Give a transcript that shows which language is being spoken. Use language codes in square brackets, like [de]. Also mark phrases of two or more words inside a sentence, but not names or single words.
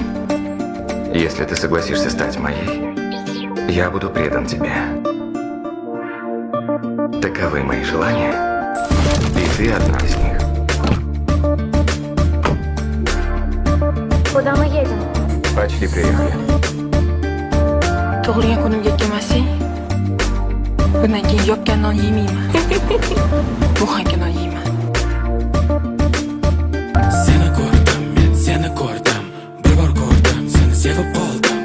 [ru] Если ты согласишься стать моей, я буду предан тебе. Таковы мои желания, и ты одна из них. Куда мы едем? Почти приехали. [uz] Tug'ilgan kunimga kelmasang, bundan keyin yopgan non yemayman. Buxanka non yeyman. Seni ko'rdim, men seni ko'rdim. Bir bor ko'rdim, seni sevib qoldim.